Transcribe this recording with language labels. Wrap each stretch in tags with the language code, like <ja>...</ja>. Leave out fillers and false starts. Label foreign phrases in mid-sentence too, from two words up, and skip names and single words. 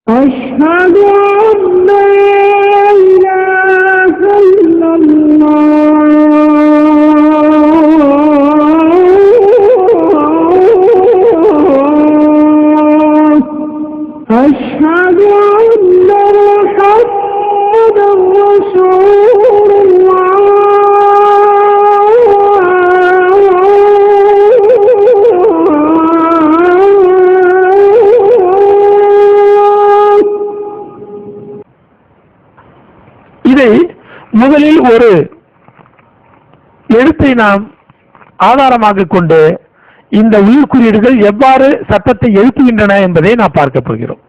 <ar>أشهد أن لا إله إلا الله أشهد أن محمدا رسول الله</ar> <ta>இதை முதலில் ஒரு எழுத்தை நாம் ஆதாரமாக கொண்டு இந்த உயிர்குறியீடுகள் எவ்வாறு சத்தத்தை எழுப்புகின்றன என்பதை நாம் பார்க்க போகிறோம்.</ta>